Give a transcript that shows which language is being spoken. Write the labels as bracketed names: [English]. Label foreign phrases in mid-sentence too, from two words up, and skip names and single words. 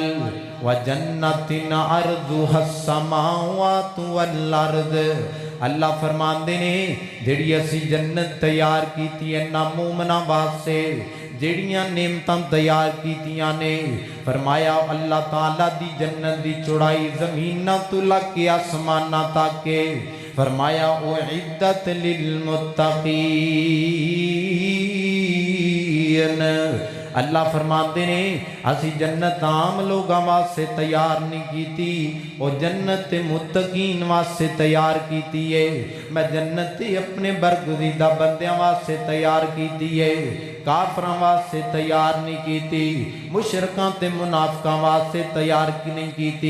[Arabic] وجنة عرضها السماوات والأرض, [Punjabi] اللہ فرماندے نے جیہڑی اسی جنت تیار کیتی ہے نا مومناں واسطے، جیہڑیاں نعمتاں تیار کیتیاں نے، فرمایا [Arabic] الله تعالى [Punjabi] دی جنت دی چوڑائی زمیناں توں لکے آسماناں تک ہے. फरमाया [Arabic] أعدت للمتقين, [Punjabi] اللہ فرماتے نے اسی جنت عام لوگوں واسطے تیار نہیں کیتی، اور جنت متقین واسطے تیار کیتی ہے. میں جنت اپنے برگزیدہ بندیاں واسطے تیار کیتی ہے، کافراں واسطے تیار نہیں کیتی، مشرکاں تے منافقاں واسطے تیار نہیں کیتی.